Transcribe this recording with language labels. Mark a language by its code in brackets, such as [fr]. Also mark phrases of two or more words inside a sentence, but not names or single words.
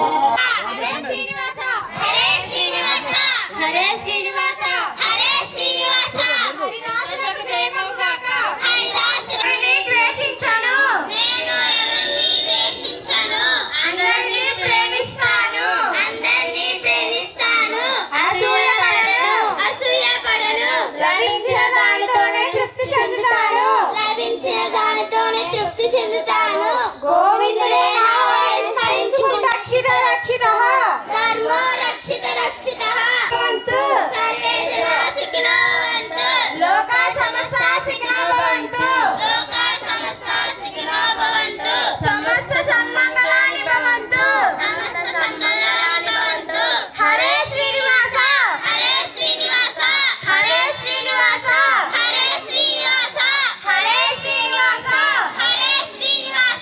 [te] హరే శ్రీనివాస హరే శ్రీనివాస హరే శ్రీనివాస హరే శ్రీనివాస హరిదాసులకు జయము గాక హరిదాసుని ద్వేషించను నేను ఎవరిని ద్వేషించను అందరిని ప్రేమిస్తాను అసూయపడను లభించిన దానితోనే తృప్తి చెందుతాను గోవిందుడే నా వాడిని స్మరించుకుంటూ [sa] రక్షితః ధర్మో రక్షితః భవంతు సర్వే జనా సుఖినో భవంతు లోకా సమస్తా సుఖినో భవంతు సమస్త సన్మంగళాని భవంతు హరే శ్రీనివాస హరే శ్రీనివాస హరే శ్రీనివాస హరే శ్రీనివాస హరే శ్రీనివాస హరే శ్రీనివాస